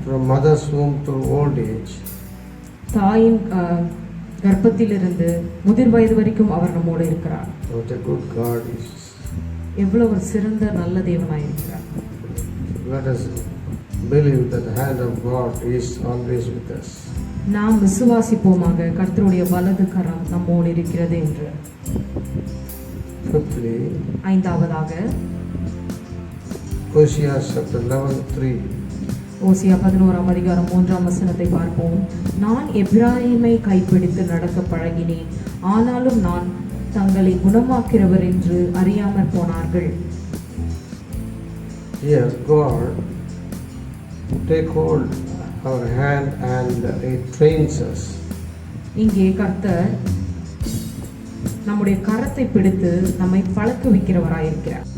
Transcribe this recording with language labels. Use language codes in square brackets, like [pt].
[en] From mother's womb to old age, [ta] தாயின் கர்ப்பத்திலிருந்து முதிர் வயது வரைக்கும் அவர் நம்மோடு இருக்கிறார். [en] what a good God is. [ta] எவ்வளவு ஒரு சிறந்த நல்ல தேவனாய் இருக்கிறார். [en] Let us believe that the hand of God is always with us. [ta] நாம் விசுவாசிப்போமாக கர்த்தருடைய வலது கரம் நம்மோடு இருக்கிறது என்று. [en] Fifthly, [ta] ஐந்தாவதாக [en] Hosea chapter 11:3. [ta] ஓசியா 11ஆம் அதிகாரம் 3ஆம் வசனத்தை பார்ப்போம். நான் எப்பிராயீமை கைப்பிடித்து நடக்க பழகினேன், ஆனாலும் நான் தங்களை குணமாக்கிறவர் என்று அறியாமற் போனார்கள். [en] Here God take hold our hand and He trains us. [ta] இங்கே கர்த்தர் நம்முடைய கரத்தை பிடித்து நம்மை பழக்குவிக்கிறவராயிருக்கிறார்.